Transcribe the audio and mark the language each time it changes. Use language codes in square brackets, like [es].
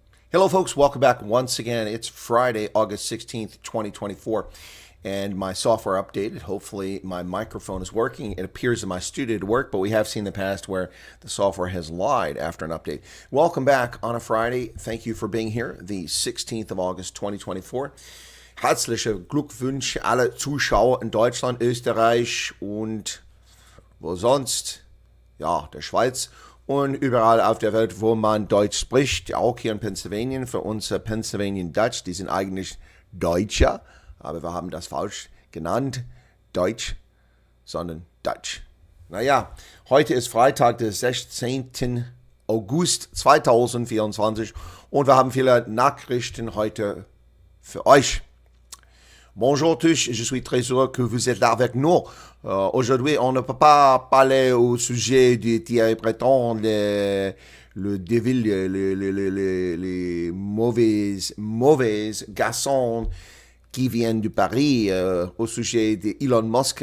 [en] Hello, folks. Welcome back once again. It's Friday, August 16th, 2024, and my software updated. Hopefully, my microphone is working. It appears in my studio to work, but we have seen in the past where the software has lied after an update. Welcome back on a Friday. Thank you for being here, the 16th of August, 2024. [de] Herzliche Glückwünsche alle Zuschauer in Deutschland, Österreich und wo sonst? Ja, der Schweiz. Und überall auf der Welt, wo man Deutsch spricht, auch hier in Pennsylvania, für uns Pennsylvanian Dutch, die sind eigentlich Deutscher, aber wir haben das falsch genannt, Deutsch, sondern Dutch. Naja, heute ist Freitag, der 16. August 2024 und wir haben viele Nachrichten heute für euch. [fr] Bonjour tous, je suis très heureux que vous êtes là avec nous. Aujourd'hui, on ne peut pas parler au sujet de Thierry Breton, le devil, les mauvais garçons qui viennent de Paris, au sujet d'Elon Musk.